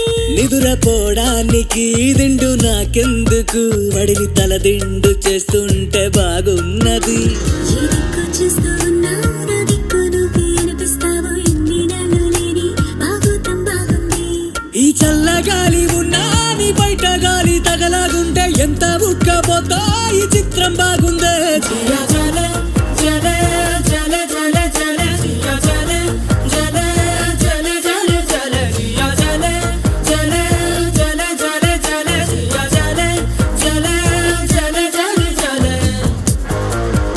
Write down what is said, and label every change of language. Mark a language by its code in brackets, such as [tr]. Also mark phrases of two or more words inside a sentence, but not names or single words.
[te] నిదురపోవడానికి దిండు నాకెందుకు వడిని తల దిండు చేస్తుంటే బాగున్నది ఏ దిక్కు చూస్తూ ఉన్నావు నా దిక్కు నువ్వు వినిపిస్తావు ఇన్ని నెలలు లేని బాగుతం బాగుంది ఈ చల్లగాలి ఉన్నా నీ బయట గాలి తగలాగుంటే ఎంత ఉక్కపోతా ఈ చిత్రం బాగుందే [hi] जिया जले जले जले जले जले जिया जले जले जले जले जले जिया जले जले जले जले जले जिया जले जले जले जले जले